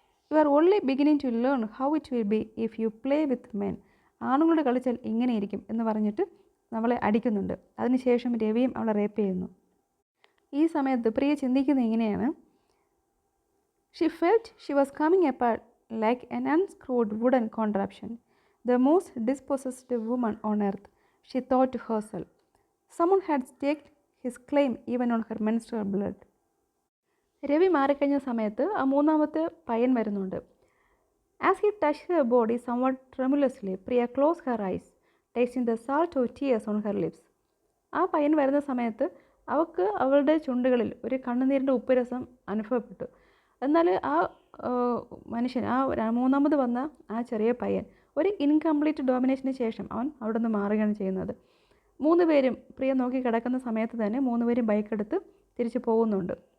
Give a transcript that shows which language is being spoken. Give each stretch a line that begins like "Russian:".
English: You are only beginning to learn how it will be if you play with men.
Malayalam: ആണുങ്ങളോട് കളിച്ചാൽ ഇങ്ങനെയിരിക്കും എന്ന് പറഞ്ഞിട്ട് നമ്മളെ അടിക്കുന്നുണ്ട്. അതിനുശേഷം രവിയും അവളെ റേപ്പ് ചെയ്യുന്നു. ഈ സമയത്ത് പ്രിയ ചിന്തിക്കുന്നത് ഇങ്ങനെയാണ്:
English: She felt she was coming apart like an unscrewed wooden contraption. The most dispossessed woman on earth, she thought to herself. Someone had staked his claim even on her menstrual blood.
Malayalam: Ravi മാറിക്കഴിഞ്ഞ സമയത്ത് ആ മൂന്നാമത്തെ പയ്യൻ വരുന്നുണ്ട്.
English: As he touched her body somewhat tremulously, Priya closed her eyes, tasting the salt of tears on her lips.
Malayalam: ആ പയ്യൻ വരുന്ന സമയത്ത് അവൾക്ക് അവളുടെ ചുണ്ടുകളിൽ ഒരു കണ്ണുനീരിൻ്റെ ഉപ്പുരസം അനുഭവപ്പെട്ടു. എന്നാൽ ആ മനുഷ്യൻ, ആ മൂന്നാമത് വന്ന ആ ചെറിയ പയ്യൻ, ഒരു ഇൻകംപ്ലീറ്റ് ഡോമിനേഷന് ശേഷം അവൻ അവിടെ നിന്ന് മാറുകയാണ് ചെയ്യുന്നത്. 3 പേരും പ്രിയ നോക്കി കിടക്കുന്ന സമയത്ത് തന്നെ 3 പേരും ബൈക്കെടുത്ത് തിരിച്ചു പോകുന്നുണ്ട്.